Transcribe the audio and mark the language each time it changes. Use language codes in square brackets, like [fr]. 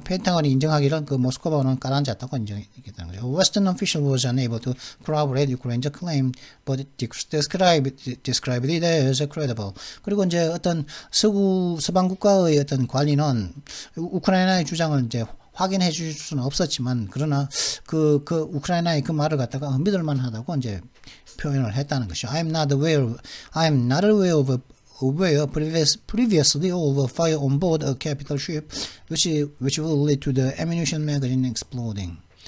[ko] 펜타곤이 인정하기를 그 모스크바는 가라앉았다고 인정했다는 거죠. [en] Western official was unable to corroborate Ukraine's claim, but described it as credible. [ko] 그리고 이제 어떤 서방 국가의 어떤 관리는 우크라이나의 주장을 이제 확인해 줄 수는 없었지만, 그러나 그 우크라이나의 그 말을 갖다가 믿을만하다고 이제 표현을 했다는 것이죠. [en] I am not aware of where previously over fire on board a capital ship, which will lead to the ammunition magazine exploding.